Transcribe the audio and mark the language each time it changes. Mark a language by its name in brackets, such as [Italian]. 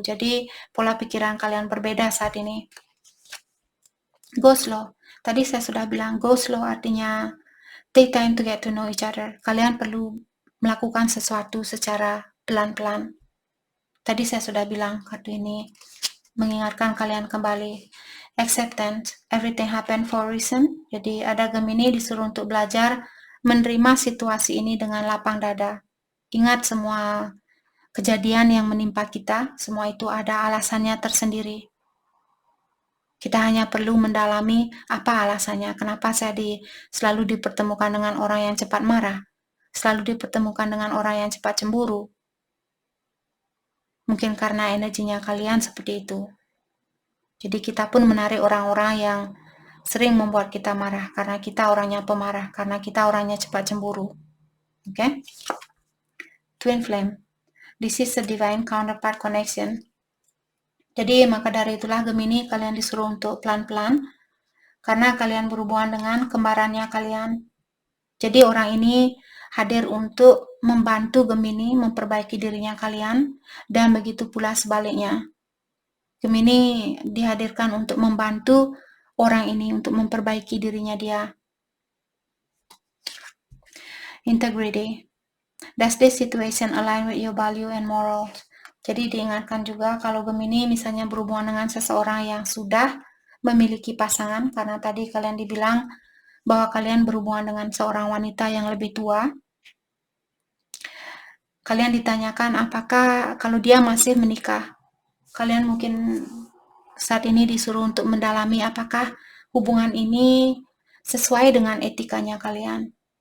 [Indonesian] Jadi pola pikiran kalian berbeda saat ini. [English] Go slow. [Indonesian] Tadi saya sudah bilang [English] go slow [Indonesian] artinya [English] take time to get to know each other. [Indonesian] Kalian perlu melakukan sesuatu secara pelan-pelan. Tadi saya sudah bilang kartu ini mengingatkan kalian kembali. [English] Acceptance, everything happen for a reason. [Indonesian] Jadi ada Gemini disuruh untuk belajar menerima situasi ini dengan lapang dada. Ingat semua kejadian yang menimpa kita, semua itu ada alasannya tersendiri. Kita hanya perlu mendalami apa alasannya, kenapa saya selalu dipertemukan dengan orang yang cepat marah, selalu dipertemukan dengan orang yang cepat cemburu. Mungkin karena energinya kalian seperti itu. Jadi kita pun menarik orang-orang yang sering membuat kita marah, karena kita orangnya pemarah, karena kita orangnya cepat cemburu. [English] Oke? Twin Flame. This is a divine counterpart connection. [Indonesian] Jadi maka dari itulah Gemini kalian disuruh untuk pelan-pelan karena kalian berhubungan dengan kembarannya kalian. Jadi orang ini hadir untuk membantu Gemini memperbaiki dirinya kalian dan begitu pula sebaliknya. Gemini dihadirkan untuk membantu orang ini untuk memperbaiki dirinya dia. [English] Integrity. Does this situation align with your value and morals? [Indonesian] Jadi diingatkan juga kalau Gemini misalnya berhubungan dengan seseorang yang sudah memiliki pasangan, karena tadi kalian dibilang bahwa kalian berhubungan dengan seorang wanita yang lebih tua. Kalian ditanyakan apakah kalau dia masih menikah, kalian mungkin saat ini disuruh untuk mendalami apakah hubungan ini sesuai dengan etikanya kalian.